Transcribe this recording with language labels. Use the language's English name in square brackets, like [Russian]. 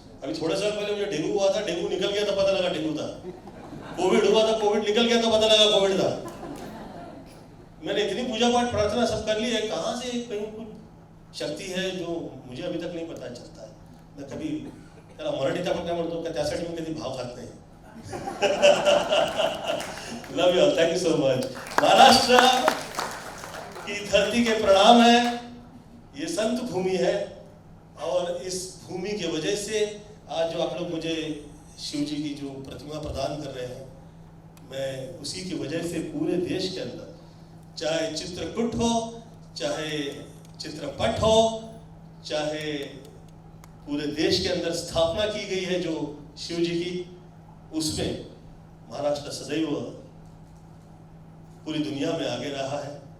[Hindi] अभी थोड़े साल पहले मुझे डेंगू हुआ था, डेंगू निकल गया तो पता लगा डेंगू था. कोविड हुआ था, कोविड निकल गया तो पता लगा कोविड था. मैंने इतनी पूजा पाठ प्रार्थना सब कर ली है, कहाँ से कहीं कुछ शक्ति है जो मुझे अभी तक नहीं पता चलता है. मैं कभी [Marathi] त्याला मराठीत आपण काय म्हणतो का त्यासाठी मी कधी भाव खात नाही. [English] Love you, thank you so much. [Hindi] Maharashtra की धरती के प्रणाम है. ये संत भूमि है और इस भूमि की वजह से आज जो आप लोग मुझे शिव जी की जो प्रतिमा प्रदान कर रहे हैं, मैं उसी की वजह से पूरे देश के अंदर, चाहे चित्रकूट हो, चाहे चित्रपट हो, चाहे पूरे देश के अंदर स्थापना की गई है जो शिव जी की, उसमें महाराष्ट्र सदैव पूरी दुनिया में आगे रहा है.